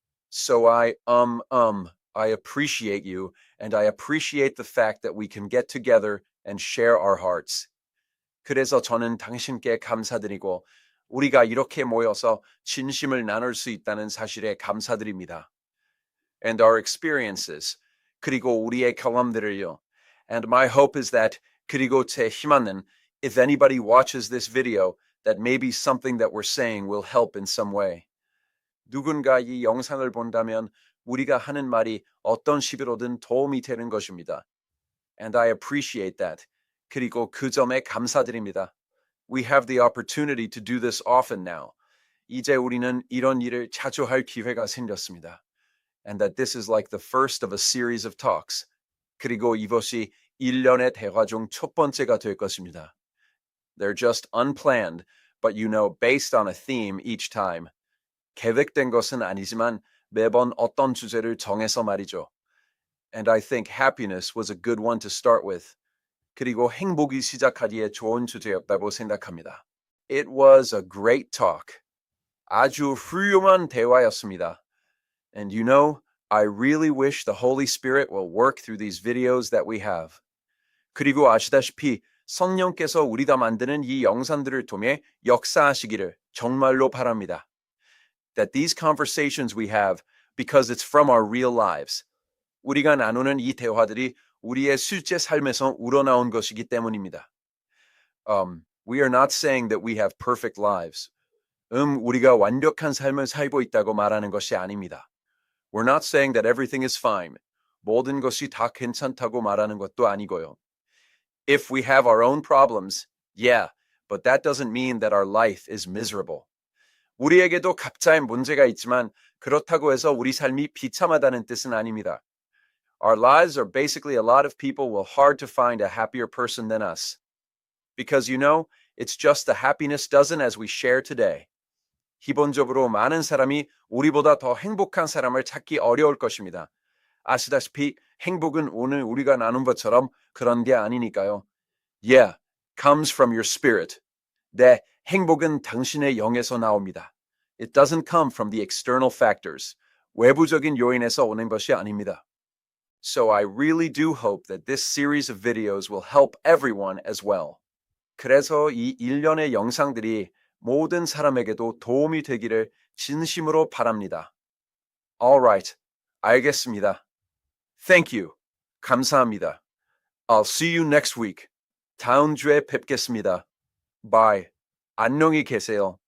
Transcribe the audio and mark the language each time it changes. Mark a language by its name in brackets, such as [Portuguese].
[English] So I appreciate you, and I appreciate the fact that we can get together and share our hearts. [Korean] 그래서 저는 당신께 감사드리고 우리가 이렇게 모여서 진심을 나눌 수 있다는 사실에 감사드립니다. [English] And our experiences, [Korean] 그리고 우리의 경험들을요. [English] And my hope is that, [Korean] 그리고 제 희망은, [English] if anybody watches this video, that maybe something that we're saying will help in some way. [Korean] 누군가 이 영상을 본다면 우리가 하는 말이 어떤 식으로든 도움이 되는 것입니다. [English] And I appreciate that. [Korean] 그리고 그 점에 감사드립니다. [English] We have the opportunity to do this often now. [Korean] 이제 우리는 이런 일을 자주 할 기회가 생겼습니다. [English] And that this is like the first of a series of talks. [Korean] 그리고 이것이 1년의 대화 중 첫 번째가 될 것입니다. [English] They're just unplanned, but you know, based on a theme each time. [Korean] 계획된 것은 아니지만 매번 어떤 주제를 정해서 말이죠. [English] And I think happiness was a good one to start with. [Korean] 그리고 행복이 시작하기에 좋은 주제였다고 생각합니다. [English] It was a great talk. [Korean] 아주 훌륭한 대화였습니다. [English] And you know, I really wish the Holy Spirit will work through these videos that we have. [Korean] 그리고 아시다시피 성령께서 우리가 만드는 이 영상들을 통해 역사하시기를 정말로 바랍니다. [English] That these conversations we have, because it's from our real lives. [Korean] 우리가 나누는 이 대화들이 우리의 실제 삶에서 우러나온 것이기 때문입니다. [English] We are not saying that we have perfect lives. [Korean] 우리가 완벽한 삶을 살고 있다고 말하는 것이 아닙니다. [English] We're not saying that everything is fine. [Korean] 모든 것이 다 괜찮다고 말하는 것도 아니고요. [English] If we have our own problems, yeah, but that doesn't mean that our life is miserable. [Korean] 우리에게도 각자의 문제가 있지만 그렇다고 해서 우리 삶이 비참하다는 뜻은 아닙니다. [English] Our lives are basically a lot of people will hard to find a happier person than us. Because it's just the happiness dozen as we share today. [Korean] 기본적으로 많은 사람이 우리보다 더 행복한 사람을 찾기 어려울 것입니다. 아시다시피 행복은 오늘 우리가 나눈 것처럼 그런 게 아니니까요. [English] Yeah, comes from your spirit. [Korean] 네, 행복은 당신의 영에서 나옵니다. [English] It doesn't come from the external factors. [Korean] 외부적인 요인에서 오는 것이 아닙니다. [English] So I really do hope that this series of videos will help everyone as well. [Korean] 그래서 이 일련의 영상들이 모든 사람에게도 도움이 되기를 진심으로 바랍니다. [English] Alright, [Korean] 알겠습니다. [English] Thank you. [Korean] 감사합니다. [English] I'll see you next week. [Korean] 다음 주에 뵙겠습니다. [English] Bye. [Korean] 안녕히 계세요.